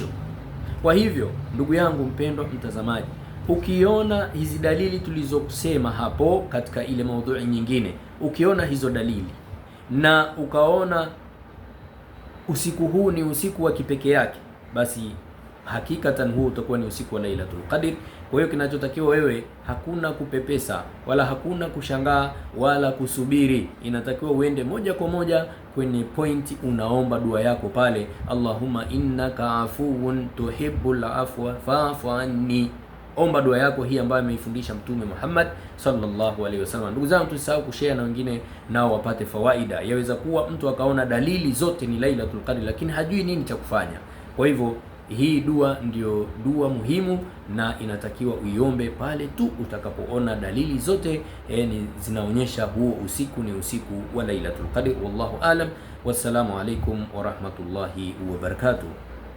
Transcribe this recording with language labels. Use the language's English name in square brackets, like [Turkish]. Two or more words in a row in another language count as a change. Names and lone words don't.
[Swahili] Kwa hivyo ndugu yangu mpendwa mtazamaji, ukiona hizi dalili tulizosema hapo katika ile maudhui nyingine, ukiona hizo dalili na ukaona usiku huu ni usiku wa kipekee yake, basi hakikatan huu utakuwa ni usiku wa Lailatul Qadr. Kwa hiyo kinachotakiwa wewe, hakuna kupepesa wala hakuna kushangaa wala kusubiri, inatakiwa uende moja kwa moja kwenye pointi, unaomba dua yako pale, [Arabic] اللهم إنك عفو تحب العفو فاعف عني. [Swahili] Omba dua yako hii ambayo ameifundisha Mtume Muhammad [Arabic] صلى الله عليه وسلم. [Swahili] Ndugu zangu, tusisahau kushare na wengine nao wapate fawaida. Yaweza kuwa mtu akaona dalili zote ni Lailatul Qadr lakini hajui nini cha kufanya. Kwa hivyo hii dua ndio dua muhimu na inatakiwa uiombe pale tu utakapoona dalili zote zinaonyesha huo usiku ni usiku wa Lailatul Qadr. [Arabic] والله أعلم والسلام عليكم ورحمة الله وبركاته.